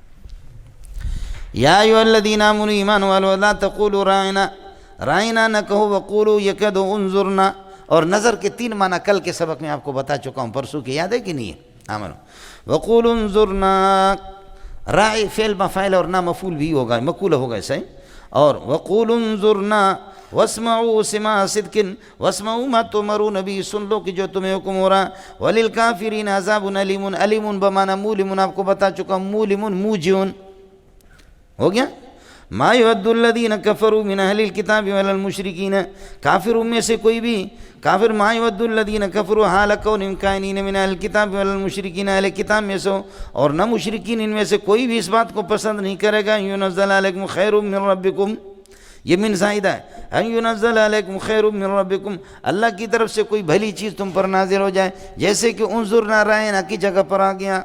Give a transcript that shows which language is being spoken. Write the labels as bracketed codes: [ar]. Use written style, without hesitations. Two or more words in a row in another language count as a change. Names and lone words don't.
[ar] یا ایھا الذین آمنوا [ur] ایمان والو [ar] لا تقولوا راعنا، [ur] رائنا نہ کہو، وقولوا یہ کہہ دو انظرنا۔ اور نظر کے 3 معنی کل کے سبق میں آپ کو بتا چکا ہوں، پرسوں کی یاد ہے کہ نہیں ہے؟ [ar] آمنو وقولوا انظرنا، [ur] راعی فعل مفاعل اور نہ مفعول بھی ہوگا، مقول ہوگا ایسا ہی۔ [ar] اور وقولوا انظرنا واسمعوا سماع صدق، واسمعوا ما تؤمرون به، [ur] سن لو کہ جو تمہیں حکم ہو رہا۔ [ar] وللکافرین عذاب علیم، علیم بمعنی مولم، [ur] آپ کو بتا چکا ہوں، مولم موجع ہو گیا۔ [ar] ما یود الذین کفروا من اہل الکتاب ولا المشرکین، [ur] کافروں میں سے کوئی بھی کافر، [ar] ما یود الذین کفروا حال کونہم کائنین من اہل الکتاب ولا المشرکین، [ur] اہل کتاب میں سے اور نہ مشرکین ان میں سے کوئی بھی اس بات کو پسند نہیں کرے گا، [ar] ینزل علیکم خیر من ربکم، [ur] یہ من زائدہ ہے، [ar] ان ینزل علیکم خیر من ربکم، [ur] اللہ کی طرف سے کوئی بھلی چیز تم پر نازل ہو جائے، جیسے کہ انظرنا رائنا کی جگہ پر آ گیا۔